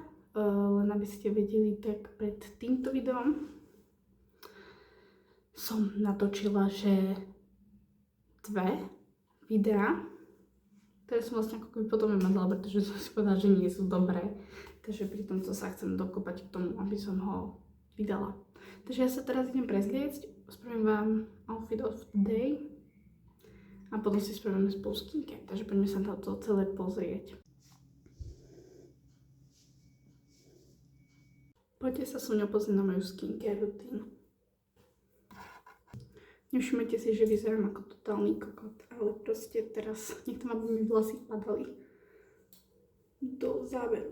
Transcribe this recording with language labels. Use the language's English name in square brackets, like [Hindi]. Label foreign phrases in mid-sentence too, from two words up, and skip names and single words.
[Slovak] Len aby ste vedeli, tak pred týmto videom som natočila, že 2 videá, ktoré som vlastne ako keby potom vymazala, pretože som si povedala, že nie sú dobré. Takže pri tomto sa chcem dokopať k tomu, aby som ho vydala. Takže ja sa teraz idem prezliecť, spravím vám [English] outfit of the day [Slovak] a potom si spravíme spolu skincare. Takže poďme sa na to celé pozrieť. Poďte sa so mňou pozrieť na moju skincare rutínu. Nevšimnete si, že vyzerám ako totálny kokot, ale proste teraz nechcem, aby mi vlasy padali do záveru.